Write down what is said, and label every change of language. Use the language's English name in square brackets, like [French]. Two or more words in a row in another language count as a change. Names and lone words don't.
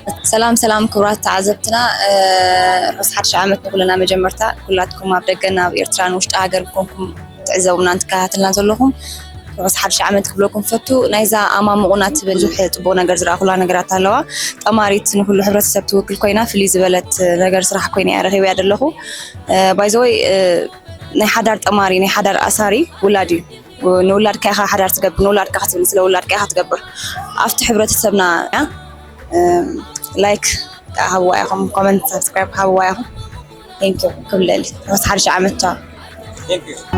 [Tigrinya] ሰላም ሰላም ክቡራት ተዓዘብትና፣ እ፣ ርሑስ ሓድሽ ዓመት ንኩልና መጀመርታ። ኩላትኩም ኣብ ደገን ኣብ ኤርትራን ውሽጢ ሃገር ኮንኩም ትዕዘቡና እንትከታተልና ዘለኹም ርሑስ ሓድሽ ዓመት ክብለኩም ፈቱ። ናይዛ ኣማሙቑና ትብል ብዙሕ ፅቡቕ ነገር ዝረኣኹላ ነገራት ኣለዋ። ጠማሪት ንኩሉ ሕብረተሰብ ትውክል ኮይና ፍልይ ዝበለት ነገር ስራሕ ኮይና እያ ረኺብያ ዘለኹ። እ፣ [English] by the way፣ [Tigrinya] እ፣ ናይ ሓዳር ጠማሪ ናይ ሓዳር ኣሳሪ ውላድ እዩ። ንውላድካ ኢኻ ሓዳር ትገብር፣ ንውላድካ ክትብል ስለ ውላድካ ኢኻ ትገብር። ኣብቲ ሕብረተሰብና፣ ያ፣ እ፣ ላይክ ሃብዋ ኢኹም፣ ኮመንት፣ ሰብስክራይብ ሃብዋ ኢኹም። [English] thank you [Tigrinya] ክብለል ርሑስ ሓድሽ ዓመት። ቻው። [English] thank you።